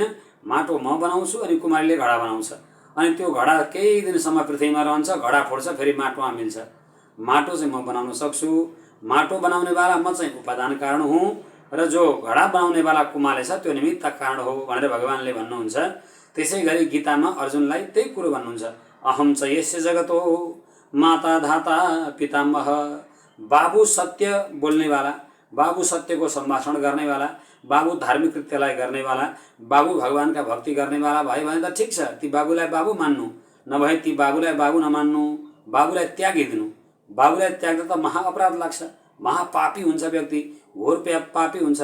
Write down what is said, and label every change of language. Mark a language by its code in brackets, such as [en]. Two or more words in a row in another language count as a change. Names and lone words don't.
[ne] माटो म बनाउँछु अनि कुमारीले घडा बनाउँछ, अनि त्यो घडा केही दिनसम्म पृथ्वीमा रहन्छ, घडा फोड्छ, फेरि माटोमा मिल्छ। माटो चाहिँ म बनाउन सक्छु। माटो बनाउनेवाला म चाहिँ उपादान कारण हुँ र जो घडा बनाउनेवाला कुमाले छ त्यो निमित्त कारण हो भनेर भगवानले भन्नुहुन्छ। त्यसै गरी गीतामा अर्जुनलाई त्यही कुरो भन्नुहुन्छ [sa] अहम च यस्य जगतो माता धाता पितामह। [ne] बाबु सत्य बोल्नेवाला, बाबु सत्यको सम्भाषण गर्नेवाला, बाबु धार्मिक कृत्यलाई गर्नेवाला, बाबु भगवानका भक्ति गर्नेवाला भयो भने त ठिक छ, ती बाबुलाई बाबु मान्नु, नभए ती बाबुलाई बाबु नमान्नु, बाबुलाई त्यागिदिनु। बाबुलाई त्याग्दा त महाअपराध लाग्छ, महापापी हुन्छ व्यक्ति, घोर पापी हुन्छ।